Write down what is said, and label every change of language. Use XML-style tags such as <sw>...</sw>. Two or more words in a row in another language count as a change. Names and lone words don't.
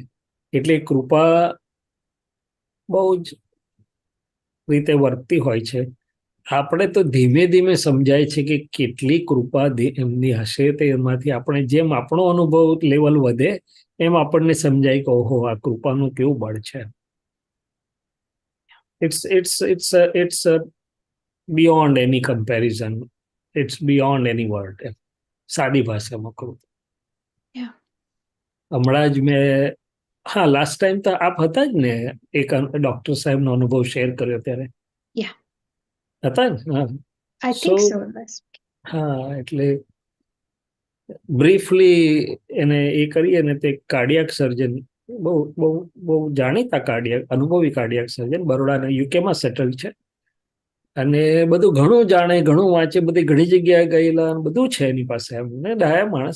<gu>એટલે કૃપા બહુ જ રીતે વર્તતી હોય છે. આપણે તો ધીમે ધીમે સમજાય છે કે કેટલી કૃપા એમની હશે, તે એમાંથી આપણે જેમ આપણો અનુભવ લેવલ વધે એમ આપણને સમજાય કે ઓહો આ કૃપાનું કેવું બળ છે.</gu> <en>It's beyond any comparison. It's beyond any word.</en> <gu>સાદી ભાષામાં કહું.</gu> <en>Yeah.</en> <gu>હમણાં જ મેં</gu> <en>last time</en> <gu>તો આપ હતા જ ને, એક ડોક્ટર સાહેબનો અનુભવ શેર કર્યો ત્યારે.</gu> <en>Yeah.</en> <gu>હતા ને? હા.</gu> <en>I think so.</en> <gu>હા, એટલે બ્રીફલી એને એ કરીએ ને, તે</gu> <en>cardiac surgeon,</en> <gu>બહુ બહુ બહુ જાણીતા અનુભવી</gu> <en>cardiac surgeon,</en> <gu>બરોડાના યુકેમાં સેટલ છે. અને બધું ઘણું જાણે, ઘણું વાંચે, બધી ઘણી જગ્યાએ ગયેલા, બધું છે એની પાસે એમ ને, ડાયા માણસ.</gu>